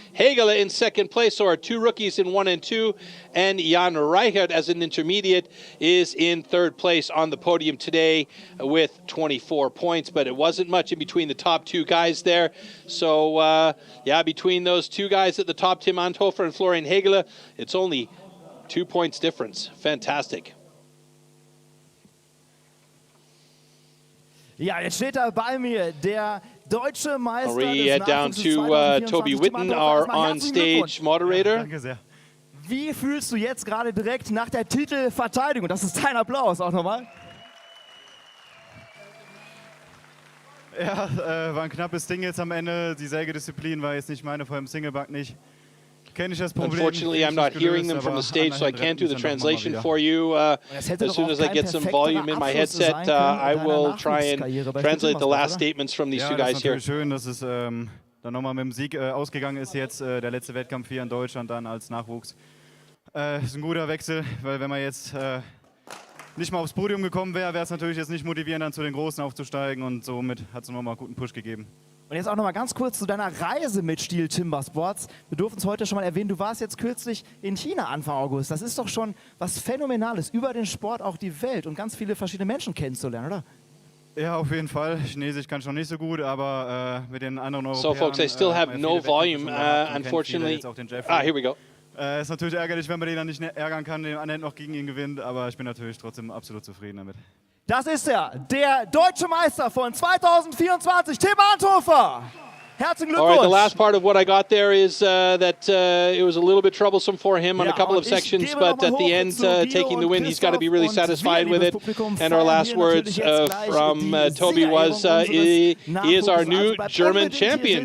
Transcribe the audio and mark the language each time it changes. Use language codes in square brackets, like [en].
[en] Hegele in second place, so our two rookies in 1 and 2. And Jan Reichert as an intermediate is in third place on the podium today with 24 points. But it wasn't much in between the top two guys there. So, yeah, between those two guys at the top, Tim Anthofer and Florian Hegele, it's only 2 points difference. Fantastic. [de] Ja, jetzt steht da bei mir der deutsche Meister. [en] We head down to Toby Witten, our on-stage moderator. [de] Danke sehr. Wie fühlst du jetzt gerade direkt nach der Titelverteidigung? Das ist dein Applaus auch nochmal. Ja, war ein knappes Ding jetzt am Ende. Die Sägedisziplin war jetzt nicht meine, vor allem Singleback nicht. [en] Unfortunately, I'm not hearing them from the stage, so I can't do the translation for you. As soon as I get some volume in my headset, I will try and translate the last statements from these two guys here. [de] Ja, das ist natürlich schön, dass es dann nochmal mit dem Sieg ausgegangen ist jetzt. Der letzte Wettkampf hier in Deutschland dann als Nachwuchs. Ist ein guter Wechsel, weil wenn man jetzt nicht mal aufs Podium gekommen wäre, wäre es natürlich jetzt nicht motivierend, dann zu den Großen aufzusteigen, und somit hat es nochmal einen guten Push gegeben. Und jetzt auch noch mal ganz kurz zu deiner Reise mit STIHL Timbersports. Wir durften es heute schon mal erwähnen, du warst jetzt kürzlich in China Anfang August. Das ist doch schon was Phänomenales, über den Sport auch die Welt und ganz viele verschiedene Menschen kennenzulernen, oder? Ja, auf jeden Fall. Chinesisch kann ich noch nicht so gut, aber mit den anderen Europäern... [en] So folks, I still have no volume, unfortunately. Here we go. [de] Ist natürlich ärgerlich, wenn man den dann nicht ärgern kann, den anderen noch gegen ihn gewinnt, aber ich bin natürlich trotzdem absolut zufrieden damit. Das ist er, der deutsche Meister von 2024, Tim Anthofer. Herzlichen Glückwunsch. [en] All right, the last part of what I got there is that it was a little bit troublesome for him on a couple of sections, but at the end, taking the win, he's got to be really satisfied with it. And our last words from Toby was, he is our new German champion.